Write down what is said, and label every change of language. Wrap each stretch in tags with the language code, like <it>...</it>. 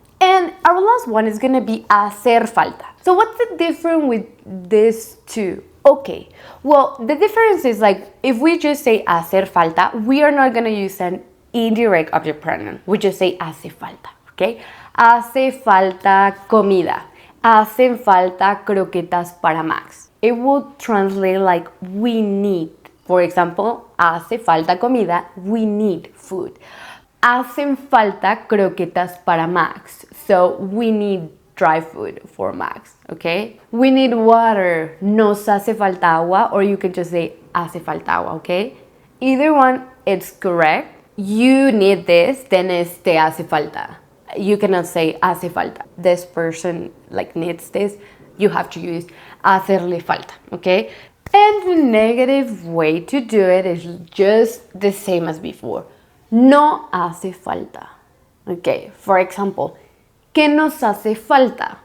<en>And our last one is going to be hacer falta. So what's the difference with these two? Okay, well, the difference is like, if we just say hacer falta, we are not going to use an indirect object pronoun. We just say</en> <es>hace falta, okay? Hace falta comida. Hacen falta croquetas para Max.</es> <en>It will translate like we need. For example,</en> <es>hace falta comida,</es> <en>we need food.</en> <es>Hacen falta croquetas para Max.</es> <en>So we need dry food for Max, okay? We need water.</en> <es>Nos hace falta agua,</es> <en>or you can just say</en> <es>hace falta agua, okay?</es> <en>Either one, it's correct. You need this, then it's</en> <es>te hace falta.</es> <en>You cannot say</en> <es>hace falta.</es> <en>This person like needs this. You have to use hacerle falta, okay? And the negative way to do it is just the same as before.</en> <es>No hace falta. Okay,</es> <en>for example,</en> <es>¿qué nos hace falta?</es>